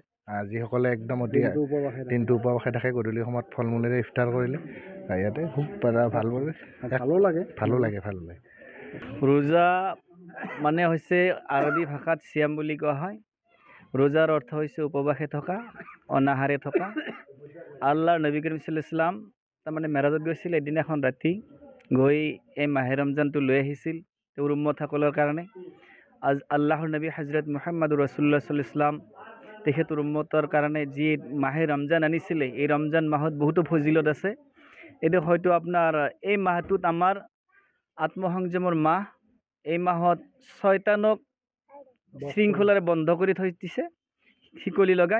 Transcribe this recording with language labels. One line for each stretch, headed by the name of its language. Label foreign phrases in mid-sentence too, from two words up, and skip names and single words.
Assamese: যিসকলে একদম অতি দিনটো উপবাসে থাকে, গধূলি সময়ত ফল মূলেৰে ইফতাৰ কৰিলে ইয়াতে খুব ভালো লাগে। ৰোজা মানে হৈছে আৰবী ভাষাত চিয়াম বুলি কোৱা হয়। ৰোজাৰ অৰ্থ হৈছে উপবাসে থকা, অনাহাৰে থকা। আল্লাহৰ নবী কৰিম
Arabic: صلى الله عليه وسلم
Assamese: তাৰমানে মেৰাজত গৈছিল এদিনাখন ৰাতি, গৈ এই মাহে ৰমজানটো লৈ আহিছিল তেওঁৰ উম্মতসকলৰ কাৰণে। আল্লাহৰ নবী হজৰত মুহাম্মদুৰ ৰাছুলুল্লাহ
Arabic: صلى الله عليه وسلم
Assamese: তেখেতৰ উম্মতৰ কাৰণে যি মাহে ৰমজান আনিছিলে, এই ৰমজান মাহত বহুতো ফজিলত আছে। এইটো হয়তো আপোনাৰ এই মাহটোত আমাৰ আত্মসংযমৰ মাহ। এই মাহত শয়তানক শৃংখলাৰে বন্ধ কৰি থৈ দিছে, শিকলি লগাই।